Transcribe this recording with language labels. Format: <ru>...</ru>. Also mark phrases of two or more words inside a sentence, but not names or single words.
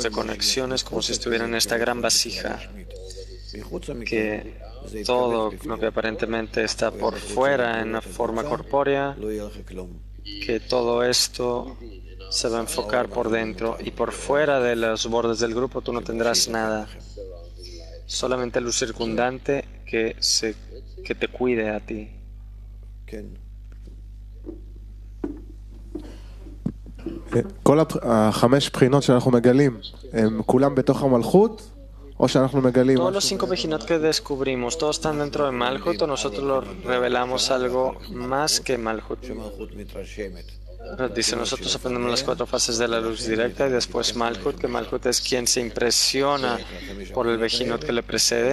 <es>de conexiones como si estuvieran en esta gran vasija, que todo lo que aparentemente está por fuera en una forma corpórea, que todo esto se va a enfocar por dentro, y por fuera de los bordes del grupo tú no tendrás nada, solamente luz circundante que te cuide a ti.</es> <he>כל החמש בחינות שאנחנו מגלים, הם כולם בתוך המלכות?</he> <es>Todos los 5 Bejinot que descubrimos, ¿todos están dentro de Malhut o nosotros lo revelamos algo más que Malhut? Dice, nosotros aprendemos las 4 fases de la luz directa y después Malhut, que Malhut es quien se impresiona por el Bejinot que le precede.</es>